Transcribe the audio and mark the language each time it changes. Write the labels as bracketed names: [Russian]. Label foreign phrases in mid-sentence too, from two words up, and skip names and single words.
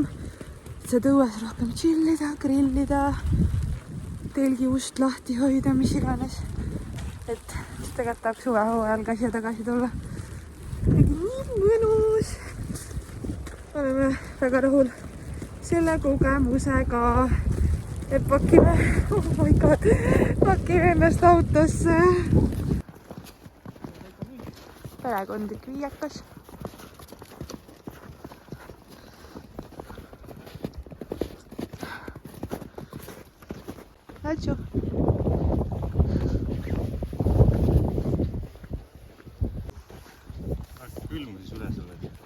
[Estonian] Saad õues rohkem chillida, grillida, telgi ust lahti hoida, mis iganes. Et tegelikult tahaks suvehooajal ka siia tagasi tulla. Nii mõnus. Oleme väga rahul selle kogemusega. Et pakime, [English] oh my god, [Estonian] pakime ennast autosse. Perekondlik viiekas. Atsu. Külmu siis üles oled.